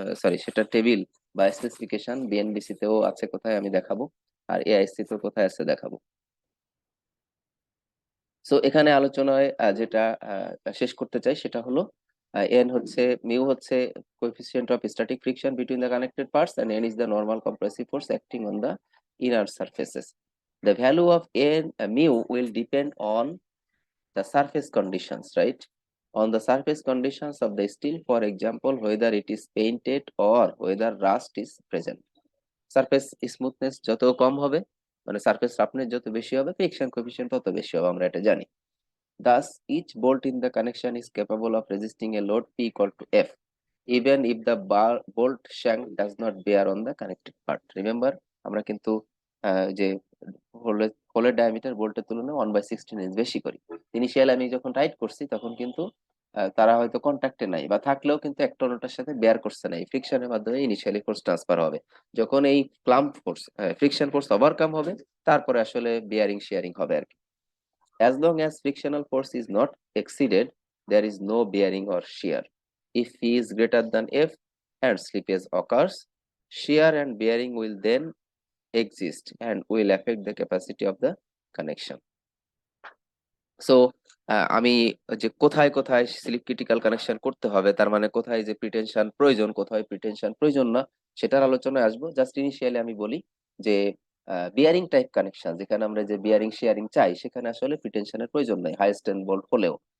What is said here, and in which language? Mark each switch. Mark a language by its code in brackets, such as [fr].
[bn] Sorry, সেটা table বা specification BNBC তেও আছে কোথায় আমি দেখাবো, আর এআইসি তো কোথায় আছে দেখাবো। [en] so [bn] এখানে আলোচনায় যেটা শেষ করতে চাই সেটা হলো এন হচ্ছে মিউ হচ্ছে [en] Coefficient of static friction between the connected parts, and N is the normal compressive force acting on the inner surfaces. The value of n mu will depend on the surface conditions, right? On the surface conditions of the steel, for example, whether it is painted or whether rust is present. [bn] Surface smoothness যত কম হবে, মানে surface roughness যত বেশি হবে, friction coefficient তত বেশি হবে, আমরা এটা জানি। [en] Thus, each bolt in the connection is capable of resisting a load P equal to F, even if the bolt shank does not bear on the connected part. [bn] Remember, আমরা কিন্তু যে হোলের diameter বোল্টের তুলনায় 1/16 বেশি করি। ইনিশিয়াল আমি যখন tight করছি তখন কিন্তু তারা হয়তো কন্ট্যাক্টে নাই, বা থাকলেও কিন্তু একটা অন্যটার সাথে বেয়ার করছে না, এই ফ্রিকশনের মাধ্যমে ইনিশিয়ালি ফোর্স ট্রান্সফার হবে। যখন এই clamp force friction force overcome হবে, তারপরে আসলে বিয়ারিং শেয়ারিং হবে আর কি। [en] As long as frictional force is not exceeded, there is no bearing or shear. If P is greater than F and slippage occurs, shear and bearing will then exist and will affect the capacity of the connection. [bn] So আমি যে কোথায় কোথায় slip critical connection করতে হবে, তার মানে কোথায় যে প্রিটেনশন প্রয়োজন, কোথায় প্রিটেনশন প্রয়োজন না, সেটার আলোচনায় আসবো। জাস্ট ইনিশিয়ালি আমি বলি যে বিয়ারিং টাইপ কানেকশন, যেখানে আমরা যে বিয়ারিং শেয়ারিং চাই সেখানে আসলে প্রিটেনশনের প্রয়োজন নাই হাই স্ট্রেন্থ বোল্ট হলেও।